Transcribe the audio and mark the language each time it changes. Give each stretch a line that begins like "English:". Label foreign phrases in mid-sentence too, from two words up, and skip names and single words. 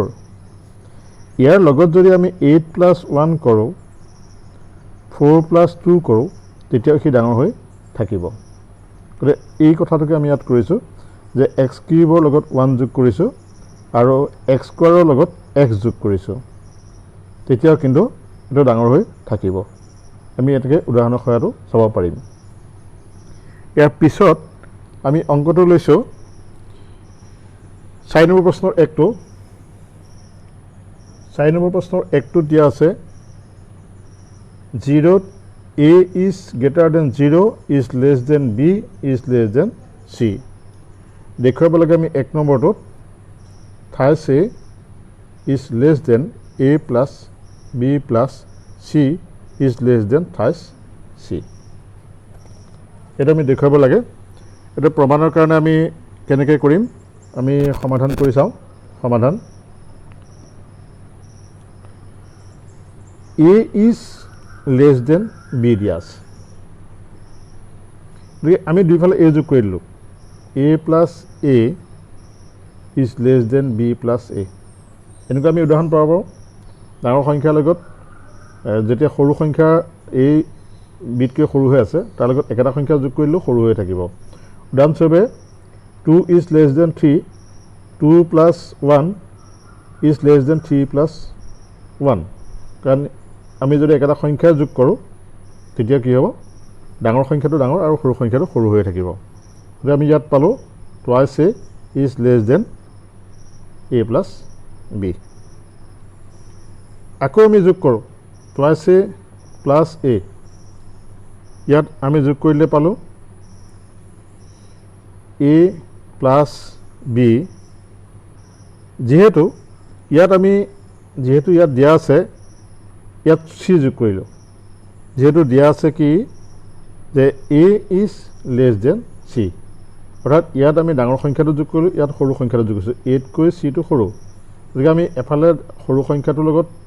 Assamese: ইয়াৰ লগত যদি আমি 8 plus 1 কৰোঁ 4 plus 2 কৰোঁ তেতিয়া কি ডাঙৰ হৈ থাকিব। গতিকে এই কথাটোকে আমি ইয়াত কৰিছোঁ যে x কিউবৰ লগত 1 যোগ কৰিছোঁ আৰু x স্কোৱাৰৰ লগত x যোগ কৰিছোঁ তেতিয়াও কিন্তু এইটো ডাঙৰ হৈ থাকিব। আমি এটাকে উদাহৰণৰ সহায়তো চাব পাৰিম। ইয়াৰ পিছত আমি অংকটো লৈছোঁ 4 নম্বৰ প্ৰশ্নৰ 1টো 4 নম্বৰ প্ৰশ্নৰ 1টো দিয়া আছে
English: 0 a is greater than 0 is less than b is less than c
Assamese: দেখুৱাব লাগে আমি 1 নম্বৰটোত
English: thus a is less than a plus b plus c is less than thus c
Assamese: এটা আমি দেখুৱাব লাগে। এটা প্ৰমাণৰ কাৰণে আমি কেনেকৈ কৰিম আমি সমাধান কৰি চাওঁ। সমাধান
English: a is less than b
Assamese: দিয়া আছে গতিকে আমি দুইফালে a যোগ কৰি দিলোঁ
English: a plus a is less than b plus a
Assamese: এনেকুৱা আমি উদাহৰণ পাব পাৰোঁ। ডাঙৰ সংখ্যাৰ লগত যেতিয়া সৰু সংখ্যা এই বিতকৈ সৰু হৈ আছে তাৰ লগত একেটা সংখ্যা যোগ কৰিলেও সৰু হৈ থাকিব। উদাহৰণস্বৰূপে
English: 2 is less than 3 2 plus 1 is less than 3 plus 1
Assamese: কাৰণ আমি যদি একেটা সংখ্যা যোগ কৰোঁ তেতিয়া কি হ'ব ডাঙৰ সংখ্যাটো ডাঙৰ আৰু সৰু সংখ্যাটো সৰু হৈ থাকিব। গতিকে আমি ইয়াত পালোঁ
English: twice a is less than a plus b।
Assamese: আকৌ আমি যোগ কৰোঁ
English: twice a plus a
Assamese: ইয়াত আমি যোগ কৰিলে পালোঁ
English: a plus b
Assamese: যেহেতু ইয়াত দিয়া আছে ইয়াত c যোগ কৰিলোঁ যেহেতু দিয়া আছে কি যে
English: a is less than c,
Assamese: অৰ্থাৎ ইয়াত আমি ডাঙৰ সংখ্যাটো যোগ কৰিলোঁ, ইয়াত সৰু সংখ্যাটো যোগ কৰিছোঁ, এতকৈ চিটো সৰু, গতিকে আমি এফালে সৰু সংখ্যাটোৰ লগত